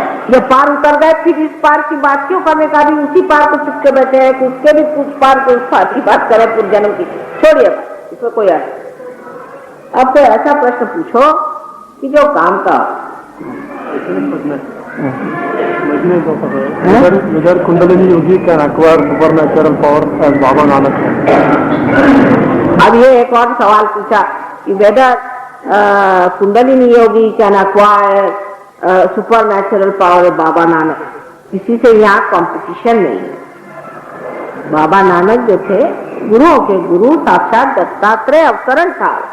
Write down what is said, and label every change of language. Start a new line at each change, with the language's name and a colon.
Hindi: जब पार उतर गए फिर इस पार की बात क्यों करने का? भी उसी पार को चिपके बैठे हैं, उसके भी कुछ पार को उस पार की बात करें पूर्व जन्म की। छोड़िए, इसमें कोई अर्थ। अब कोई ऐसा प्रश्न पूछो कि जो काम का
English: whether Kundalini Yogi can acquire supernatural power as Baba Nanak can.
Hindi: अब ये एक और सवाल पूछा कि
English: whether kundalini yogi can acquire supernatural power Baba Nanak.
Hindi: किसी से यहाँ कंपटीशन नहीं है। बाबा नानक जो थे गुरुओं के गुरु, साक्षात दत्तात्रेय अवतरण था।